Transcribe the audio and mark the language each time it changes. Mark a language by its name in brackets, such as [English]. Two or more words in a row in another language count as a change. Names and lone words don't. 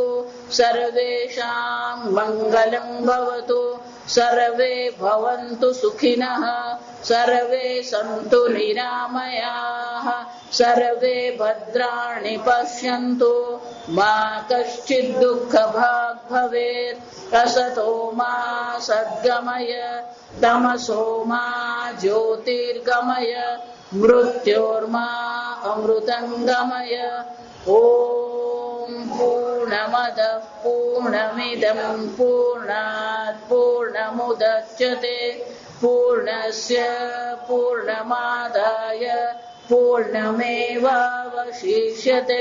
[Sanskrit] સર્વેષાં મંગલં ભવતુ સર્વે ભવन्तુ સુખિનઃ સર્વે સन्तુ નિરામયાઃ સર્વે ભદ્રાણિ પશ્યन्तુ મા કશ્ચિદ દુઃખભાગ ભવેत् असतो मा सद्गमय तमसो मा ज्योतिर्गमय मृत्योर्मा अमृतं गमय. ओम पूर्ण पूर्णमदः पूर्णमिदं पूर्णात् पूर्णमुदच्यते पूर्णस्य पूर्णमादाय पूर्णमेवावशिष्यते।